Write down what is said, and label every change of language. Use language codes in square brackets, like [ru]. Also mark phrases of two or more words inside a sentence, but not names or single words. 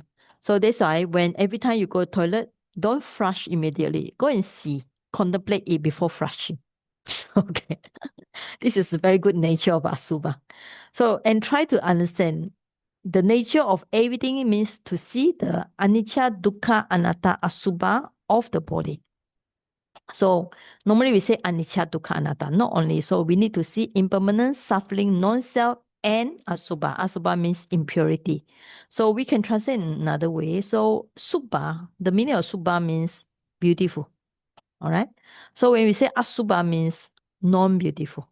[en] So that's why when every time you go to toilet, don't flush immediately. Go and see, contemplate it before flushing. Okay. This is a very good nature of asubha. So, and try to understand the nature of everything means to see the [pi] anicca, dukkha, anatta, asubha [en] of the body. So normally we say [pi] anicca, dukkha, anatta. [en] Not only, so we need to see impermanence, suffering, non-self, and asubha. Asubha means impurity. So we can translate in another way. So subha, the meaning of subha means beautiful. All right. So when we say asubha means non-beautiful.